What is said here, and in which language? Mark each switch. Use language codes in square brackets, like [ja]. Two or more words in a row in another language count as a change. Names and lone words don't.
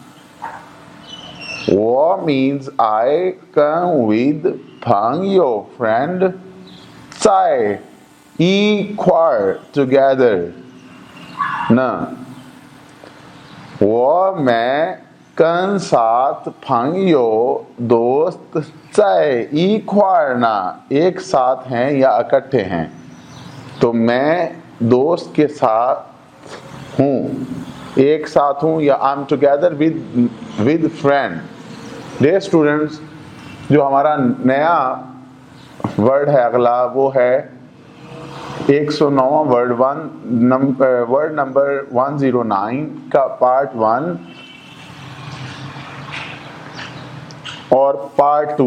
[zh] 我 [en] means I [zh] 跟 with 朋友 friend 在一块儿 together 呢。 [hi] 我मैं跟 साथ 朋友 दोस्त [zh] 在一块儿呢 [hi] एक साथ हैं या इकट्ठे हैं। तो मैं दोस्त के साथ हूँ, एक साथ हूँ, या [en] I am together with friend. dear students, [hi] जो हमारा नया वर्ड है अगला वो है 109वां [en] word word number [hi] 109 का पार्ट 1 और पार्ट 2।